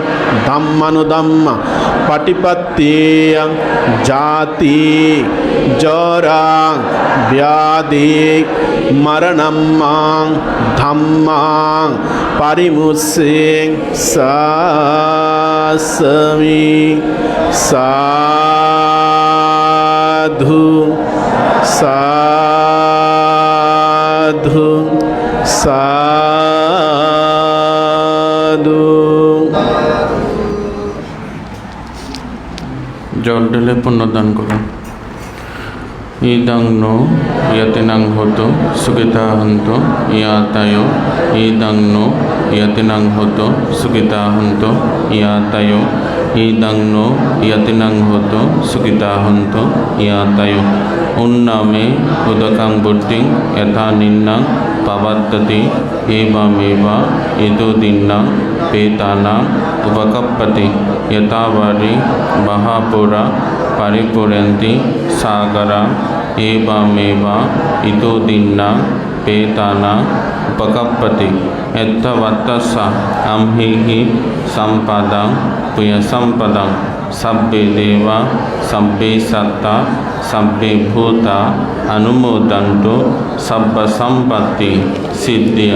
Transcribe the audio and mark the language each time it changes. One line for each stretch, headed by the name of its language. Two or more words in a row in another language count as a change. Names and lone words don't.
Pali: ධම්මනුධම්ම පටිපත්තිය ජාති ජරා ව්‍යාධි මරණම්මං ධම්මං පරිමුස්සෙන් සාසමි සාධු සාධු সাধু
Bangla: জল ঢেলে পুণ্যদান করুন।
Pali: ইদং নো ইয়াতিনাং হতো সুখিতা হন্ত ইয়াতায় ইদং নো ইয়াতিনাং হতো সুখিতা হন্ত ইয়াতায় ইদং নো ইয়াতিনাং হতো সুখিতা হন্ত ইয়াতায় উন্নামে উদকাং বুদ্ধিং যথা নিন্নাং পাবাত্ততি এবামেবা ইদো দিন্নাং পেতানাং উপকপ্পতি যথাবারি মহাপুরা পরিপুরন্তি সাগরা एवमेवा इतो दिन्ना पेताना उपकप्पति यत्तवत्तस्स अम्हिहि सम्पदं पुयसम्पदं सब्बे देवा सब्बे सत्ता सब्बे भूता अनुमोदन्तु सब्ब सम्पत्ति सिद्धिया